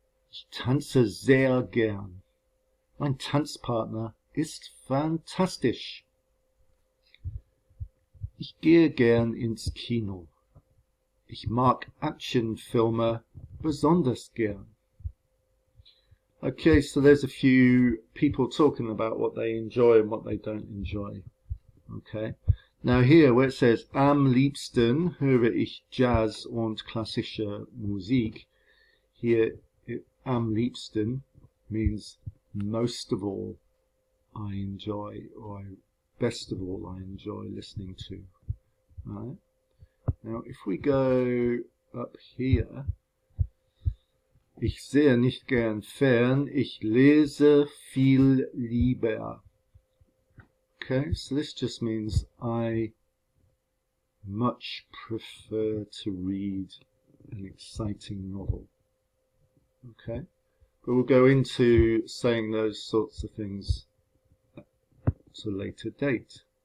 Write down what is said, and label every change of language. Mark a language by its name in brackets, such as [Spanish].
[German] Ich tanze sehr gern. Mein Tanzpartner ist fantastisch. Ich gehe gern ins Kino. Ich mag Actionfilme besonders gern. [English] Okay, so there's a few people talking about what they enjoy and what they don't enjoy. Okay. Now here where it says [German] am liebsten höre ich Jazz und klassische Musik, [English] here am liebsten means most of all I enjoy, or best of all I enjoy listening to. Right? Now if we go up here, [German] ich sehe nicht gern fern, ich lese viel lieber. [English] Okay, so this just means I much prefer to read an exciting novel. Okay, but we'll go into saying those sorts of things at a later date.